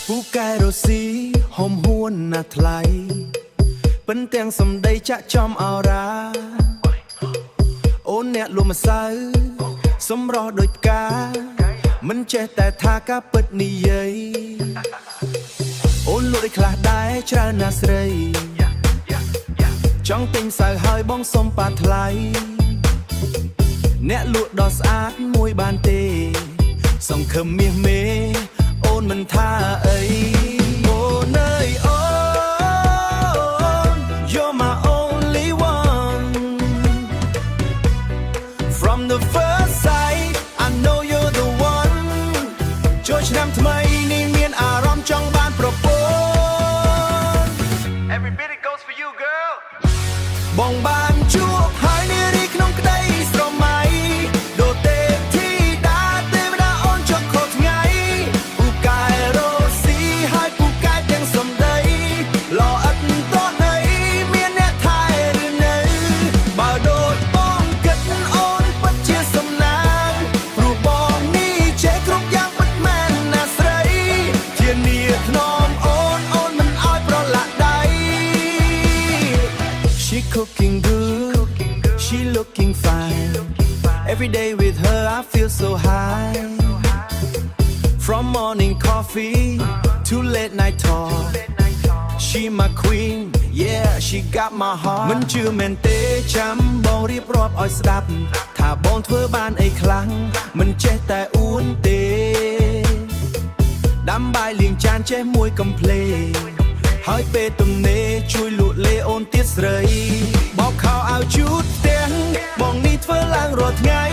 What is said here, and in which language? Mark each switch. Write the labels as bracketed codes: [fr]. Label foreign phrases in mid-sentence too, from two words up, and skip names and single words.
[km] កែរ៉ូស៊ីហុំហួនណាថ្លៃប៉ិនទាំងសំដីចាក់ចំអរ៉ាអូនអ្នកលួម្សៅសម្រស់ដូចផ្កាមិនចេះតែថាការពិតនិយាយអូនលក់ឲ្យខ្លះដែរច្រើនណាស់ស្រីចង់ទិញសៅហើយបងសុំប៉ាថ្លៃ អ្នកលក់ដ៏ស្អាតមួយបានទេសង្ឃឹមមាសមេអូនមិនថាអីអូនអើយអូន [en] You're my only one From the first sight I know you're the one [km] ចូលឆ្នាំថ្មីនេះមានអារម្មណ៍ចង់បានប្រពន្ធ [en] Every bit it goes for you, girl. [km] បងបានជួបហើយនារីក្នុងក្តីស្រមៃដូចទេពធីតាទេវតាអូន ចុកខុសថ្ងៃពូកែរ៉ូស៊ីហើយពូកែទាំងសំដីល្អឥតតន័យមានអ្នកថែឬនៅបើដូចបងគិតអូនពិតជាសំណាងព្រោះបងនេះចេះគ្រប់យ៉ាងពិតមែនណាស្រីធានាថ្នមអូនមិនឲ្យប្រឡាក់ដៃ [en] She cooking good, she looking fine. Every day with her I feel so high. From morning coffee to late night talk. She my queen, yeah, she got my heart. [km] មិនជឿមែនទេចាំបងរៀបរាប់ឲ្យស្ដាប់ថាបងធ្វើបានអីខ្លាំងមិនចេះតែអួនទេដាំបាយលាងចានចេះមួយកំភ្លេហើយពេលទំនេរជួយលក់លេអូនទៀតស្រីបោកខោអាវជូតផ្ទះបងនេះធ្វើឡើងរាល់ថ្ងៃ